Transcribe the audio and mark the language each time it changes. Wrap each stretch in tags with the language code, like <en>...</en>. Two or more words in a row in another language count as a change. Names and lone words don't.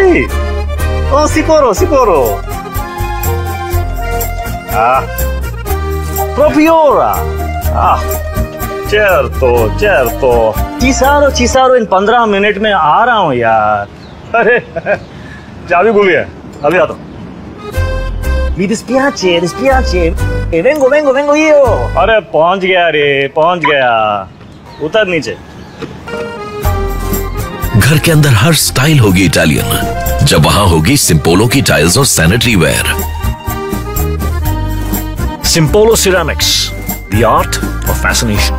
<it>Oh, sicuro, sicuro! Ah! Proprio ora! Ah! Certo, certo! Ci sarò in 15</it> <hi>मिनट में आ रहा हूँ यार! अरे! चाबी भूल गया! अभी आता हूँ!</hi> <it>Mi dispiace! Vengo io!</it> <hi>अरे पहुँच गया! उतर नीचे! घर के अंदर हर स्टाइल होगी इटालियन जब वहां होगी सिंपोलो की टाइल्स और</hi> <en>sanitary ware. Simpolo Ceramics, the art of fascination.</en>